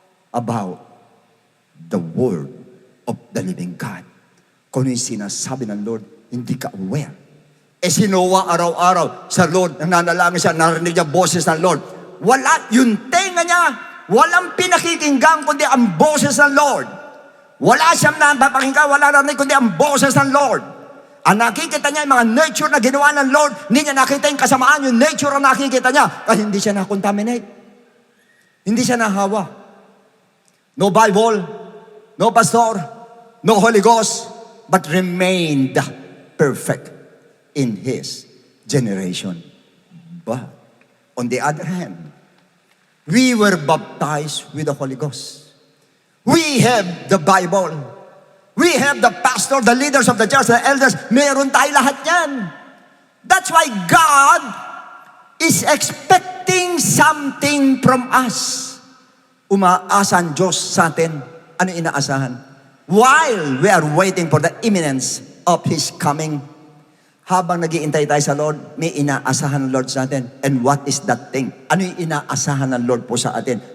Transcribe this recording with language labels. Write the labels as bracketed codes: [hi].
[en] About the word of the living God. [tl] Kung yung sinasabi ng Lord, hindi ka aware. Si Noah araw-araw sa Lord, nananalangin siya, narinig niya boses ng Lord. Wala, yung tenga niya, walang pinakikinggan kundi ang boses ng Lord. Wala siyang napapakinggan, wala narinig kundi ang boses ng Lord. Ang nakikita niya, yung mga nature na ginawa ng Lord, hindi niya nakita yung kasamaan, yung nature ang nakikita niya, kasi hindi siya na-contaminate. Hindi siya nahawa. [en] No Bible, no pastor, no Holy Ghost, but remained perfect in his generation. But, on the other hand, we were baptized with the Holy Ghost. We have the Bible. We have the pastor, the leaders of the church, the elders. [tl] Meron tayo lahat yan. [en] That's why God is expecting something from us. [tl] Umaasa ang Diyos sa atin. Ano inaasahan? [en] While we are waiting for the imminence of His coming, [tl] habang nag-iintay tayo sa Lord, may inaasahan ng Lord sa atin. [en] And what is that thing? [tl] Ano yung inaasahan ng Lord po sa atin?